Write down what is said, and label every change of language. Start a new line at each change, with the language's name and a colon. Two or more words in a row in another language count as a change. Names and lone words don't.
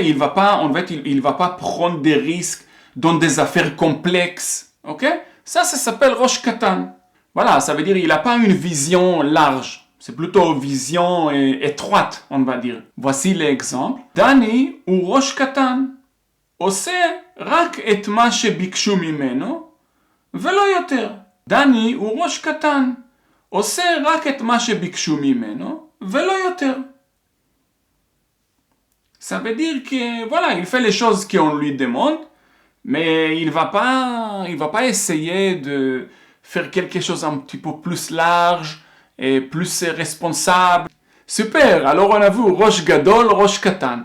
French: Il va pas prendre des risques dans des affaires complexes. Okay? Ça s'appelle
Hebrew: ראש קטן.
French: Voilà, ça veut dire qu'il n'a pas une vision large. C'est plutôt une vision étroite, on va dire. Voici l'exemple.
Hebrew: דני הוא ראש קטן. עושה רק את מה שביקשו ממנו. ולא יותר. דני הוא ראש קטן, עושה רק את מה שביקשו ממנו, ולא יותר.
French: Ça veut dire que, voilà, il fait les choses qu'on lui demande, mais il va pas essayer de faire quelque chose un petit peu plus large et plus responsable. Super, alors on a vu
Hebrew: ראש גדול, ראש קטן.